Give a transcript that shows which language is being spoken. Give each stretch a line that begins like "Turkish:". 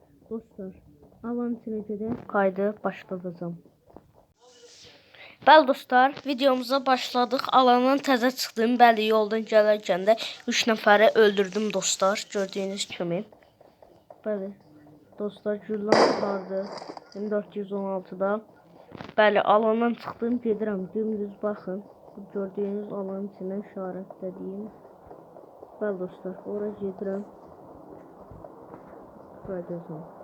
Turkish: Dostlar, alan içine kaydı başlatacağım.
Azerbaijani: Bəli dostlar, videomuza başladıq. Alandan təzə çıxdım. Bəli, yoldan gələrkən də 3 nəfəri öldürdüm dostlar, gördüyünüz kimi. Bəli, dostlar, güllan vardı 1416-da. Bəli, alandan çıxdım, gedirəm. Dümdüz baxın. Gördüyünüz alanın içinə işarətlədiyim. Bəli dostlar, oraya gedirəm. Qayıdacağım.